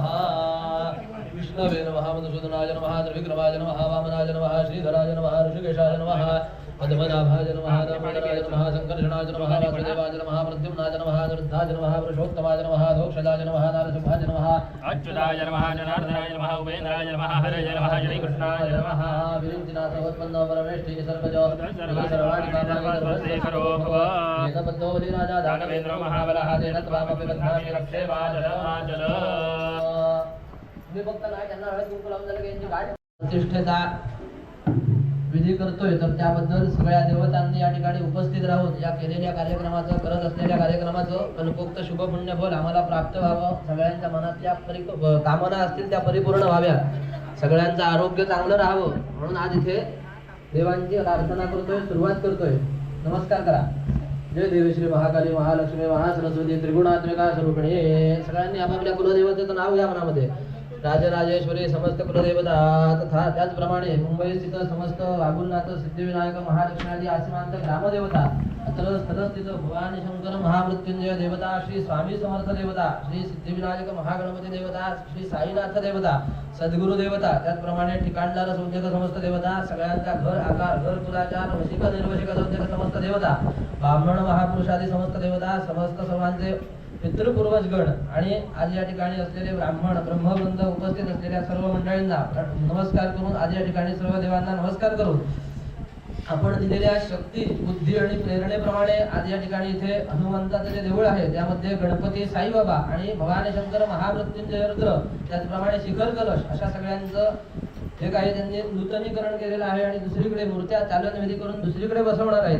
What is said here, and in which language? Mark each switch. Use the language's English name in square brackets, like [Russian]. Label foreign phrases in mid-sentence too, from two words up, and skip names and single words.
[Sanskrit] विष्णवे नमः मधुसूदनाय नमः त्रिविक्रमाय नमः वामनाय नमः श्रीधराय नमः ऋषिकेशाय नमः पद्मनाभाय नमः दामोदराय नमः संकर्षणाय नमः वासुदेवाय नमः प्रद्युम्नाय नमः निरुद्धाय नमः पुरुषोत्तमाय नमः दोक्षदाय नमः नारसिंहाय नमः अच्युताय नमः जनार्दनाय नमः उपेन्द्राय नमः हरये नमः श्रीकृष्णाय नमः. विरिञ्चिनाथोत्पन्नो परमेष्ठी सर्वजो सर्वाणि कामानि करो भव. वेदबद्धो बलिराजा दानवेन्द्रो महाबलः तेन त्वामपि बध्नामि रक्षे वाचल. [Marathi] मी फक्त नाही त्यांना हळद कुंकू लावून झालं की यांची गाठ प्रतिष्ठेचा विधी करतोय. तर त्याबद्दल सगळ्या देवतांनी या ठिकाणी उपस्थित राहून या केलेल्या कार्यक्रमाचं करत असलेल्या कार्यक्रमाचं अल्पोक्त शुभ पुण्य फल आम्हाला प्राप्त व्हावं. सगळ्यांच्या मनातल्या कामना असतील त्या परिपूर्ण व्हाव्या. सगळ्यांचं आरोग्य चांगलं राहावं म्हणून आज इथे देवांची प्रार्थना करतोय. सुरुवात करतोय. नमस्कार करा. जय देवी श्री महाकाली महालक्ष्मी महासरस्वती त्रिगुणात्मिका स्वरूपिणी. सगळ्यांनी आपापल्या कुलदेवतेचं नाव घ्या मनामध्ये. राजराजेश्वरी समस्त कुलदेवता तथा त्याचप्रमाणे मुंबई स्थित समस्त वागुलनाथ सिद्धिविनायक महालक्ष्मी आदी आसीमांत ग्रामदेवता अत्र स्थलस्थित भवानी शंकर महामृत्युंजय देवता श्री स्वामी समर्थ देवता श्री सिद्धिविनायक महागणपती देवता श्री साईनाथ देवता सद्गुरु देवता त्याचप्रमाणे ठिकाणदार सौद्यक समस्त देवता सगळ्यांचा घर आकार घर कुलाचार वशिक निर्वशिक सौद्यक समस्त देवता ब्राह्मण महापुरुषादी समस्त देवता समस्त सर्वांचे पितृपूर्वजगण आणि आज या ठिकाणी असलेले ब्राह्मण ब्रह्मवृंद उपस्थित असलेल्या सर्व मंडळींना नमस्कार करून आज या ठिकाणी सर्व देवांना नमस्कार करून आपण दिलेल्या शक्ती बुद्धी आणि प्रेरणेप्रमाणे आज या ठिकाणी इथे हनुमंताचं जे देऊळ आहे त्यामध्ये गणपती साईबाबा आणि भवानी शंकर महामृत्युंजय रुद्र त्याचप्रमाणे शिखर कलश अशा सगळ्यांचं जे काही त्यांनी नूतनीकरण केलेलं आहे आणि दुसरीकडे मूर्त्या चालन विधी करून दुसरीकडे बसवणार आहेत.